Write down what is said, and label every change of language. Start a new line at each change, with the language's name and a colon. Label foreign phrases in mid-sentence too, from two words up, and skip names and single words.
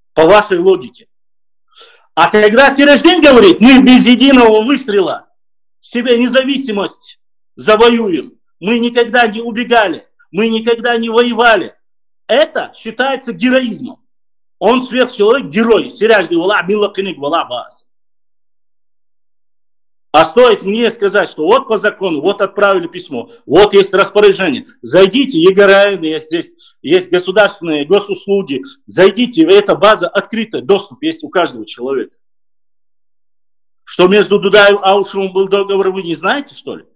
Russian: по вашей логике. А когда Сиродждин говорит, мы без единого выстрела себе независимость завоюем, мы никогда не убегали, мы никогда не воевали, это считается героизмом. Он сверхчеловек, герой.
Chechen: Сиродждин вала милакиник вала бас.
Russian: А стоит мне сказать, что вот по закону, вот отправили письмо, вот есть распоряжение. Зайдите, ЕГРН, есть государственные госуслуги. Зайдите, эта база открытая, доступ есть у каждого человека. Что между Дудаем и Аушевым был договор, вы не знаете, что ли?